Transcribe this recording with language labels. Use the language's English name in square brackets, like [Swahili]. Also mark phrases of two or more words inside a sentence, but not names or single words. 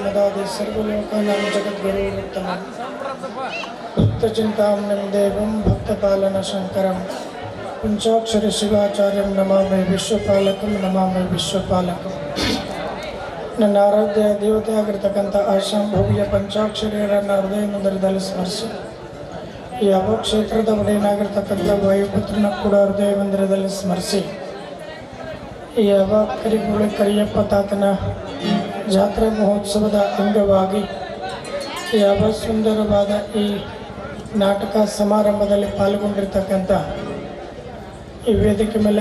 [Sanskrit] मदादि सर्वलोकानां जगद्गुरुरुत्तमं भक्तचिन्तामणिं देवं भक्तपालनशङ्करं पंचाक्षरी शिवाचार्यं नमामि विश्वपालकं नमामि विश्वपालकं. [Kannada] ನನ್ನ ಆರಾಧ್ಯ ದೇವತೆ ಆಗಿರ್ತಕ್ಕಂಥ ಆಶಾಂಭವ್ಯ ಪಂಚಾಕ್ಷರಿಯರನ್ನು ಹೃದಯ ಮಂದಿರದಲ್ಲಿ ಸ್ಮರಿಸಿ, ಯಾವ ಕ್ಷೇತ್ರದ ಒಡೆಯನಾಗಿರ್ತಕ್ಕಂಥ ವಾಯುಪುತ್ರನ ಕೂಡ ಹೃದಯ ಮಂದಿರದಲ್ಲಿ ಸ್ಮರಿಸಿ, ಯಾವ ಕರಿಯಪ್ಪ ತಾತನ ಜಾತ್ರಾ ಮಹೋತ್ಸವದ ಅಂಗವಾಗಿ ಯಾವ ಸುಂದರವಾದ ಈ ನಾಟಕ ಸಮಾರಂಭದಲ್ಲಿ ಪಾಲ್ಗೊಂಡಿರ್ತಕ್ಕಂಥ ಈ ವೇದಿಕೆ ಮೇಲೆ